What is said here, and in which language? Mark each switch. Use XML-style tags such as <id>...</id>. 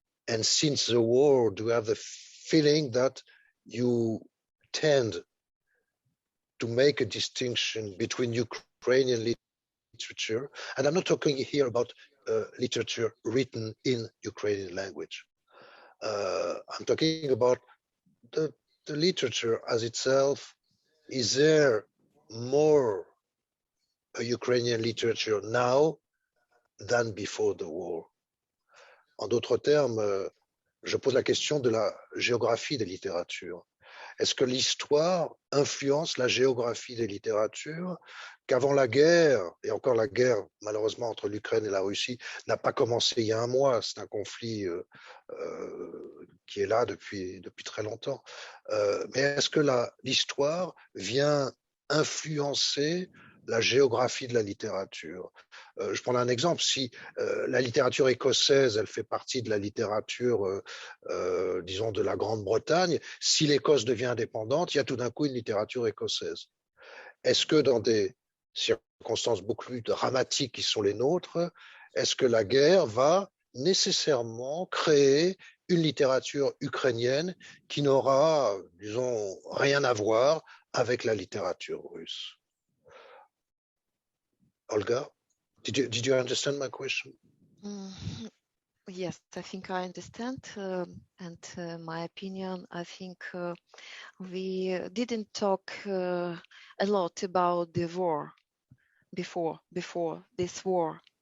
<en>And since the war, do you have the feeling that you tend to make a distinction between Ukrainian literature, and I'm not talking here about literature written in Ukrainian language. I'm talking about the literature as itself. Is there more a Ukrainian literature now than before the war?</en> <fr>En d'autres termes, je pose la question de la géographie des littératures. Est-ce que l'histoire influence la géographie des littératures, qu'avant la guerre, et encore la guerre malheureusement entre l'Ukraine et la Russie n'a pas commencé il y a un mois, c'est un conflit qui est là depuis très longtemps, mais est-ce que l'histoire vient influencer la géographie de la littérature? Je prends un exemple, si la littérature écossaise, elle fait partie de la littérature, disons, de la Grande-Bretagne, si l'Écosse devient indépendante, il y a tout d'un coup une littérature écossaise. Est-ce que dans des circonstances beaucoup plus dramatiques qui sont les nôtres, est-ce que la guerre va nécessairement créer une littérature ukrainienne qui n'aura, disons, rien à voir avec la littérature russe?</fr> <en>Olga, did you understand my question? Yes, I think I understand. And my opinion, I think we didn't talk a lot about the war before this war.</en>